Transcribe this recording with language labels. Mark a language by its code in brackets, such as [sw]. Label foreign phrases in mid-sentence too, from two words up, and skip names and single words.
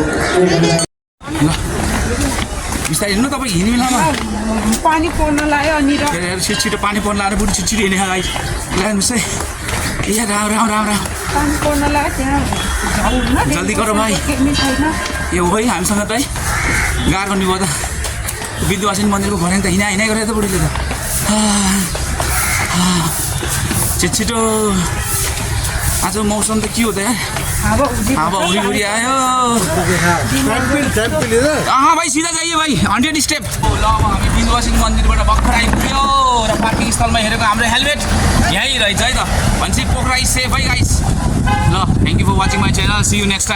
[ne] बिस्तारै हिँड्नु तपाईँ हिँड्ने बेलामा पानी पर्न लाग्यो अनि छिटो छिटो पानी पर्न लाएर बुढी छिटो छिटो हिँडेर ल्याउनुहोस् है ए राम राम राम राम पानी पर्न लाग्यो त्यहाँ जल्दी गर भाइ ए हो है हामीसँग त है गाह्रो गर्नु भयो त विद्वासिनी मन्दिरको भर्याङ त हिँडा हिँडाइ गरेर त बुढीले त छिटो छिटो आज मौसम त के हो त यार हावा हुरी आयो भाइ सिधा जाइयो भाइ 100 स्टेप ल अब हामी बिन्दुवासिनी मन्दिरबाट भर्खर आइपुग्यो र पार्किङ स्थलमा हेरेको हाम्रो हेलमेट यहीँ रहेछ है त भनेपछि पोखरा [en] is safe [ne] है गाइस ल [en] thank you for watching my channel see you next time